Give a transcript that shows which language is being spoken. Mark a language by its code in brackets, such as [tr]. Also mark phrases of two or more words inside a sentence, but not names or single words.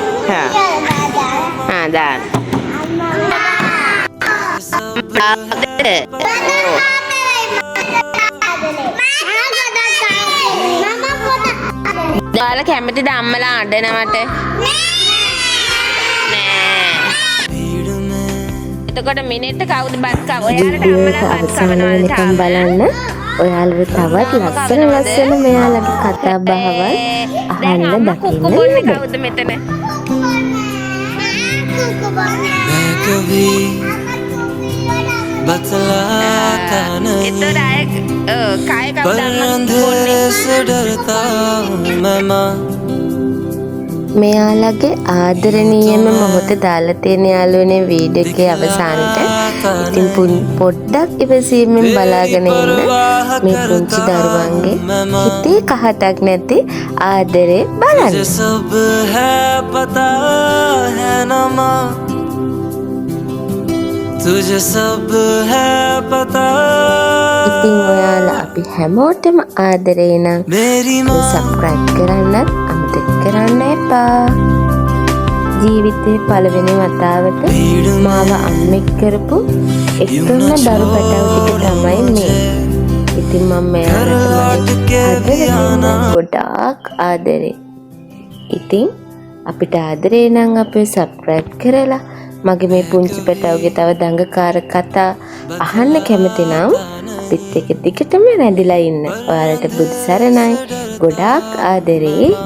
[si] දාන්න ඔයාලා කැමතිද අම්මලා අඬනවට එතකොට මිනිත්ත කවුද බත් කව ඔයාලට අම්මලා බත් කවනවද බලන්න ඔයාලට තවත් ලස්සන මෙයාලගේ කතා බහවල් අහන්න දකින්න බොන්නේ කවුද මෙතන [hi] मैं कभी बतलाता नहीं पर अंधेरे से डरता हूँ मैं माँ [si] මෙයාලගේ ආදරණීයම මොහොත දාලා තියෙන යාළුවනේ වීඩියෝ එකේ අවසානට ඉතින් පොඩ්ඩක් ඉවසීමෙන් බලාගෙන ඉන්න මේ පුංචි දරුවන්ගේ හිතේ කහටක් නැති ආදරේ බලන්න [hi] तुझे सब है पता है ना माँ तुझे सब है पता [si] ඉතින් ඔයාලා අපි හැමෝටම ආදරේ නම් [hi] मेरी माँ [si] සබ්ස්ක්‍රයිබ් කරන්නත් අමතක කරන්න එපා. ජීවිතේ පළවෙනි වතාවට මාව අම්මෙක් කරපු එකම දරු පැටව ටික තමයි මේ. ඉතින් මම මෙයාට ගොඩාක් ආදරේ. ඉතින් අපිට ආදරේ නම් අපේ සබ්ස්ක්‍රයිබ් කරලා මගේ මේ පුංචි පැටවගේ තව දඟකාර කතා අහන්න කැමති නම් අපිත් එක දිගටම රැඳිලා ඉන්න. ඔයාලට බුදු සරණයි. ගොඩාක් ආදරේ.